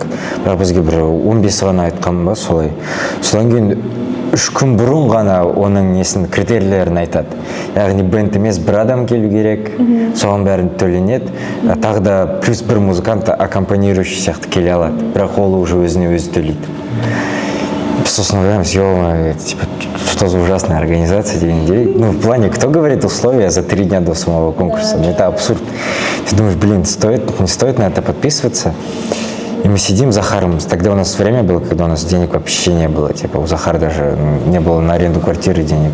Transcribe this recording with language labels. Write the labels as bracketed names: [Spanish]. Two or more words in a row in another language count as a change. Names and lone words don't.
[Kazakh] Бірақ бізге бір 15 ғана айтқан ба солай. Содан кейін 3 күн бұрын ғана оның критерийлерін айтады. Яғни бенд емес бір адам келу керек, соған бәрін төленеді. Тағы да плюс бір музыкант аккомпанирующий сияқты келе алады. Бірақ ол уже өзіне өзі төлейді. Сосын ойлаймыз, [Russian] что за ужасная организация [Kazakh] дегендей. [Russian] В плане, кто говорит условия за 3 дня до самого конкурса? Это абсурд. Ты думаешь, не стоит на это подписываться. И мы сидим с Захаром. Тогда у нас время было, когда у нас денег вообще не было. У Захара даже не было на аренду квартиры денег.